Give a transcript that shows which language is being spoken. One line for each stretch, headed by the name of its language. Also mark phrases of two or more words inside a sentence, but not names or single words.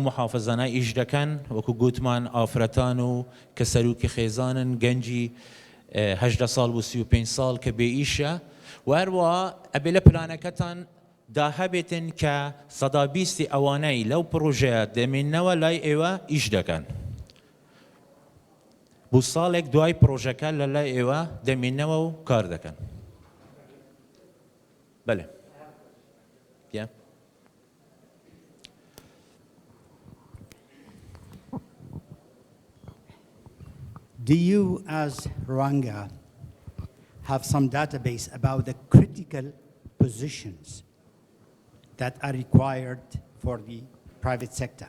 Central Kurdish: محافەزانە ئیش دەکەن وەکو گوتمان ئافرەتان و کە سەرروکی خێزانن گەنجی 18 ساڵ و 35 ساڵ کە بێ ئیشە و هەروەها ئەبێ لە پلانەکەتان داهەبێتن کە 120 ئەوانەی لەو پرۆژەیە دەمێننەوە لای ئێوە ئیش دەکەن بۆ ساڵێک دوای پرۆژەکە لە لای ئێوە دەمێننەوە و کار دەکەن بەڵێ
English: Do you, as Rwanga, have some database about the critical positions that are required for the private sector?